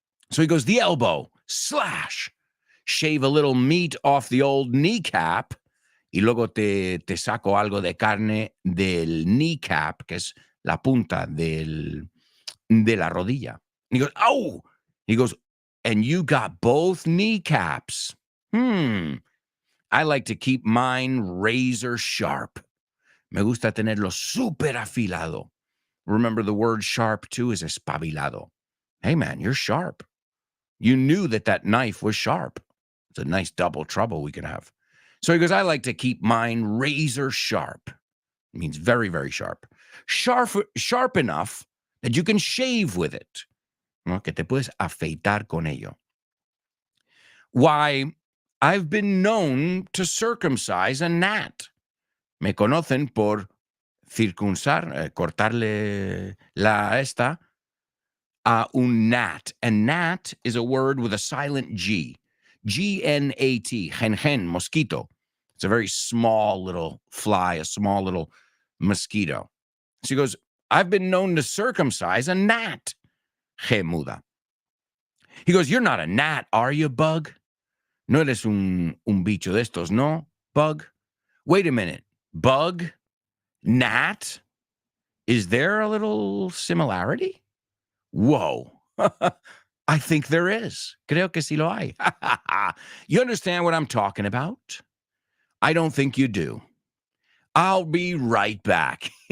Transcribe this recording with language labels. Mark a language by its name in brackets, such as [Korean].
[English] So he goes, the elbow, slash. Shave a little meat off the old kneecap. [Spanish] Y luego te saco algo de carne del kneecap, que es la punta de la rodilla. [English] And he goes, oh! He goes, and you got both kneecaps. I like to keep mine razor sharp. [Spanish] Me gusta tenerlo súper afilado. [English] Remember, the word sharp, too, is espabilado. Hey, man, you're sharp. You knew that knife was sharp. It's a nice double trouble we could have. So he goes, I like to keep mine razor sharp. It means very, very sharp. Sharp enough that you can shave with it. [Spanish] ¿No? Que te puedes afeitar con ello. [English] Why, I've been known to circumcise a gnat. [Spanish] Me conocen por circuncidar, cortarle la esta a un gnat. [English] And gnat is a word with a silent G. G-N-A-T, gen, mosquito. It's a very small little fly, a small little mosquito. So he goes, I've been known to circumcise a gnat. G muda. He goes, you're not a gnat, are you, Bug? [Spanish] No eres un bicho de estos, no, Bug? [English] Wait a minute. Bug? Gnat? Is there a little similarity? Whoa. I think there is. Creo que sí lo hay. You understand what I'm talking about? I don't think you do. I'll be right back.